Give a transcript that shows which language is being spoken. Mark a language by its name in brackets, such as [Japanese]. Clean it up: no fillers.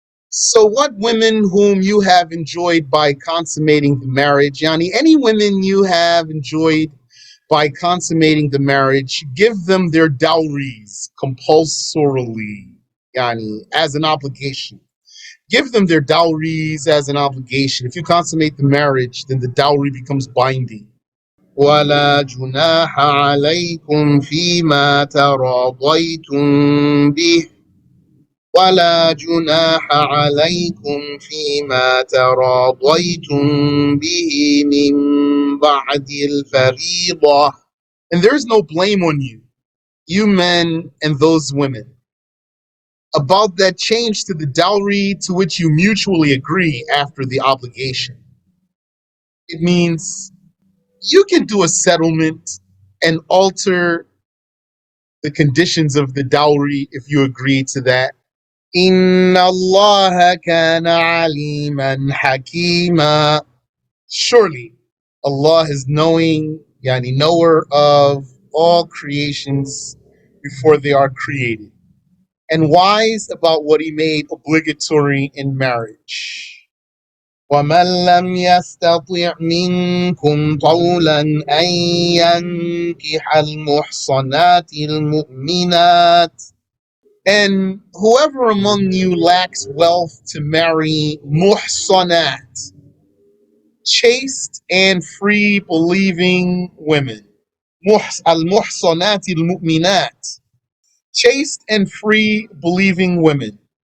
[English] So what women whom you have enjoyed by consummating the marriage, yani any women you have enjoyed by consummating the marriage, give them their dowries compulsorily, yani as an obligation. Give them their dowries as an obligation. If you consummate the marriage, then the dowry becomes binding. [Arabic] ولا جناح عليكم فيما تراضيتم به ولا جناح عليكم فيما تراضيتم به من بعد الفريضة. [English] And there is no blame on you, you men and those women, about that change to the dowry to which you mutually agree after the obligation. It means you can do a settlement and alter the conditions of the dowry if you agree to that. [Arabic] Inna Allah kana aliman hakima. [English] Surely Allah is knowing, yani knower of all creations before they are created, and wise about what he made obligatory in marriage. [Arabic] ومن لم يستطع منكم طولا أن ينكح المحصنات المؤمنات. [English] And whoever among you lacks wealth to marry muhsanat, chaste and free believing women. [Arabic] Al-muhsanat al-mu'minat, [English] chaste and free believing women.